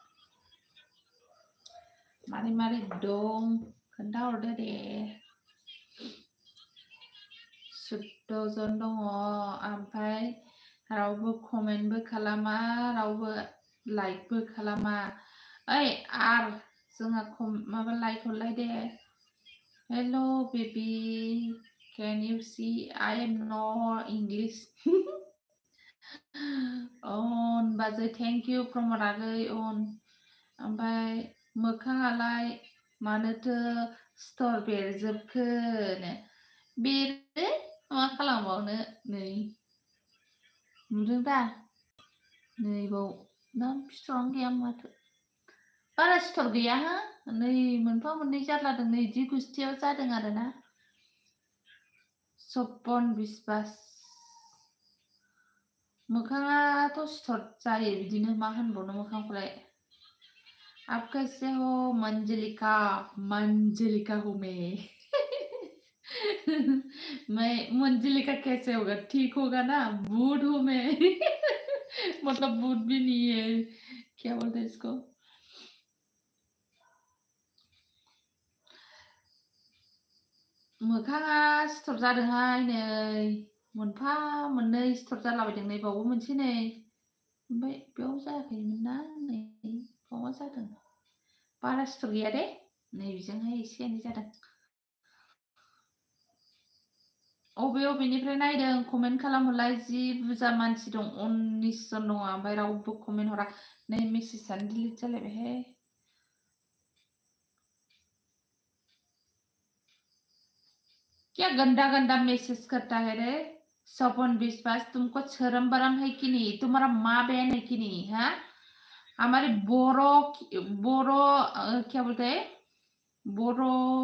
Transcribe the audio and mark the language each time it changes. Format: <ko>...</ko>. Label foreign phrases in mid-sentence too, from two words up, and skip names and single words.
<brx>मारै दं खोन्थाहरदो दे 14 जन दङ ओमफ्राय रावबो कमेन्टबो खालामा रावबो लाइकबो खालामा ओइ आर जोंहा माबा लाइक हरलाय दे हेल' बेबि</brx> <en>can you see I am not English</en> <brx>on बाजै</brx> <en>thank you</en> <brx>प्रमोद आगै on ओमफ्राय मोखाङालाय मानोथो स्टर बेरजोबखो बेरो मा खालामबावनो नै नुदों दा नै बाव ना स्टरानो गैया माथो बारा स्टर गैया हो नै मोनफा मोननै जारलादों नै जि गुस्थियाव जादों आरोना सपन बिश्वास मोखाङाथ' स्टर जायो बिदिनो मा होनबावनो मोखांखौलाय</brx> <hi>आप कैसे हो मंजलिका हो मैं मंजलिका कैसे होगा ठीक होगा ना बूढ़ हूँ मैं मतलब बूढ़ भी नहीं है क्या बोलते हैं इसको</hi> <brx>मोखाङा स्टर जादोंहाय नै मोनफा मोननै स्टर जालाबायदों नै बावबो मोनसे नै ओमफ्राय बेयाव जायाखैमोन ना नै बावबा जादों बारा स्टर गैया दे नै बेजोंहाय एसे एनै जादों अबे अबेनिफ्राय नायदों कमेन्ट खालामहरलाय जि बुरजा मानसि दं 19 जन दङ ओमफ्राय रावबो कमेन्ट हरा नै मेसेजआनो डिलिट जालायबायहाय</brx> <hi>क्या गंदा गंदा मैसेज करता है रे सपन विश्वास तुमको शर्म बरम है कि नहीं तुम्हारा माँ बहन है कि नहीं हाँ हमारे बोरो क्या बोलते हैं बोरो</hi>